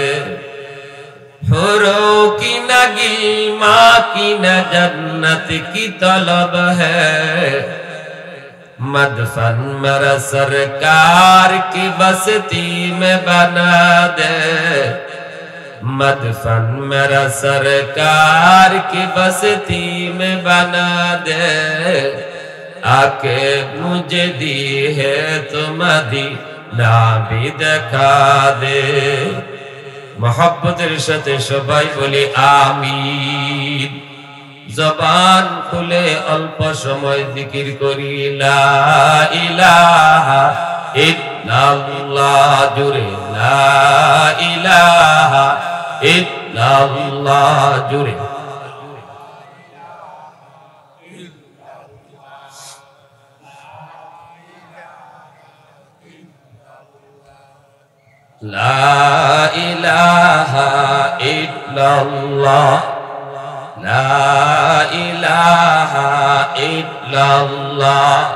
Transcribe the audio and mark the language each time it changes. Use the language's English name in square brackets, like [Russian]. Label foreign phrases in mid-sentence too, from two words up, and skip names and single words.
[Urdu] حوروں کی نہ گلما کی نہ جنت کی طلب ہے، مدفن میرا سرکار کی بستی میں بنا دے، مدفن میرا سرکار کی بستی میں بنا دے، آکے مجھے دی ہے تو مدینہ بھی دکھا دے. محبت رشت [Bangla] সবাই বলি আমিন. জবান খুলে অল্প সময় জিকির করি [Arabic] لا إله إلا الله, [Bangla] জুড়ে [Arabic] لا إله إلا الله, [Bangla] জুড়ে [Arabic] لا إله إلا الله، لا إله إلا الله.